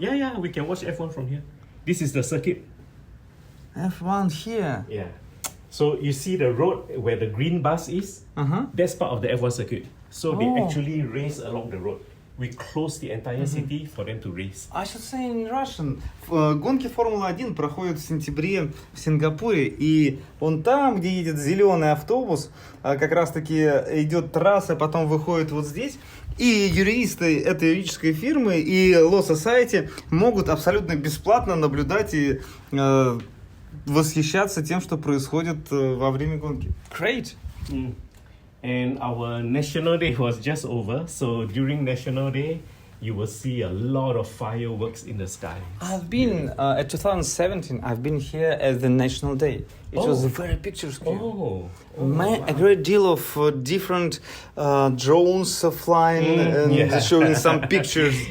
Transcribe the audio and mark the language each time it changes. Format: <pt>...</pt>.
<en>Yeah, we can watch F1 from here. This is the circuit. F1 here. Yeah. So you see the road where the green bus is? That's part of the F1 circuit. So they actually race along the road. We close the entire city for them to race. I should say in Russian.</en> <ru>Гонки Формулы-1 проходят в сентябре в Сингапуре, и он там, где едет зеленый автобус, как раз-таки идет трасса, потом выходит вот здесь, и юристы этой юридической фирмы и Law Society могут абсолютно бесплатно наблюдать и восхищаться тем, что происходит во время гонки.</ru> <en>Great! And our National Day was just over. So during National Day, you will see a lot of fireworks in the sky. I've been at 2017. I've been here at the National Day. It was very picturesque. A great deal of different drones flying and showing some pictures.</en>